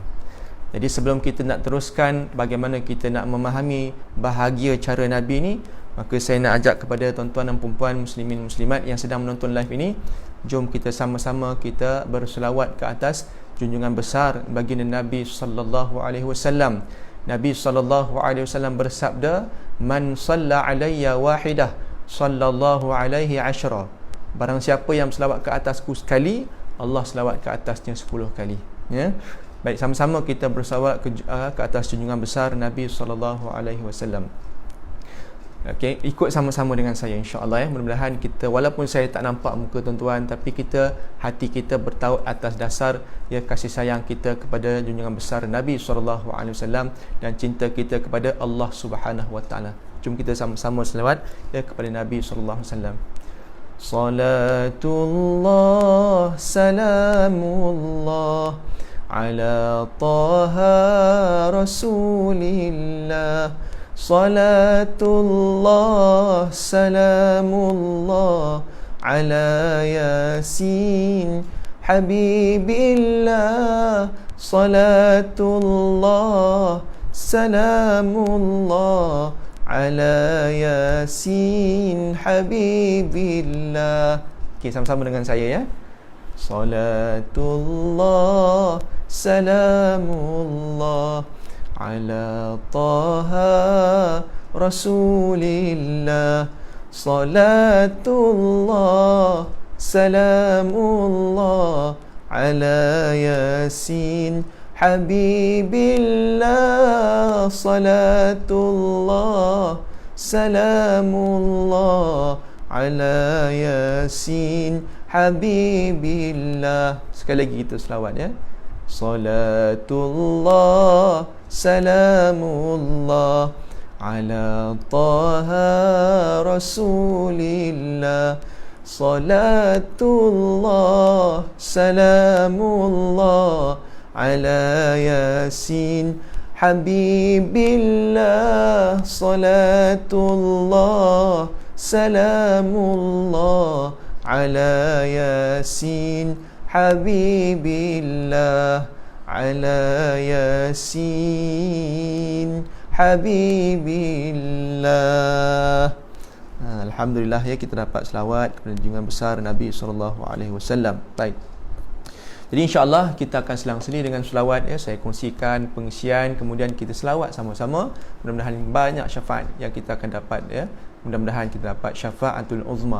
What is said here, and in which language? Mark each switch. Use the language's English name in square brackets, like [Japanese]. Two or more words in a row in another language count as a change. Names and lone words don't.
[Malay] Jadi sebelum kita nak teruskan bagaimana kita nak memahami bahagia cara Nabi ni, maka saya nak ajak kepada tuan-tuan dan puan-puan muslimin muslimat yang sedang menonton live ini, jom kita sama-sama kita berselawat ke atas junjungan besar baginda Nabi [Arabic] صلى الله عليه وسلم. Nabi صلى الله عليه وسلم bersabda, "من صلى علي واحدة صلى الله عليه عشرا." [Malay] Barang siapa yang selawat ke atasku sekali, Allah selawat ke atasnya 10 kali. Ya. Baik, sama-sama kita berselawat ke atas junjungan besar Nabi [Arabic] صلى الله عليه وسلم. [Malay] Okey, ikut sama-sama dengan saya [Arabic] إن شاء الله [Malay] ya. Mudah-mudahan kita, walaupun saya tak nampak muka tuan-tuan, tapi hati kita bertaut atas dasar ya kasih sayang kita kepada junjungan besar Nabi [Arabic] صلى الله عليه وسلم [Malay] dan cinta kita kepada Allah [Arabic] سبحانه وتعالى. [Malay] Jom kita sama-sama selawat ya kepada Nabi [Arabic] صلى الله عليه وسلم. صلاة الله سلام الله على طه رسول الله. صلاة الله سلام الله على يس حبيب الله. صلاة الله سلام الله على يس حبيب الله. [Malay] Okey, sama-sama dengan saya ya. [Arabic] صلاة الله سلام الله على طه رسول الله. صلاة الله سلام الله على يس حبيب الله. صلاة الله سلام الله على يس حبيب الله. [Malay] Sekali lagi kita selawat ya. [Arabic] صلاة الله سلام الله على طه رسول الله. صلاة الله سلام الله على يس حبيب الله. صلاة الله سلام الله على يس حبيب الله. على يس حبيب الله. [Malay] Alhamdulillah ya, kita dapat selawat kepada junjungan besar Nabi SAW. Baik. Jadi [Arabic] إن شاء الله [Malay] kita akan selang-seli dengan selawat ya. Saya kongsikan pengisian, kemudian kita selawat sama-sama. Mudah-mudahan banyak syafaat yang kita akan dapat ya. Mudah-mudahan kita dapat [Arabic] الشفاعة العظمى.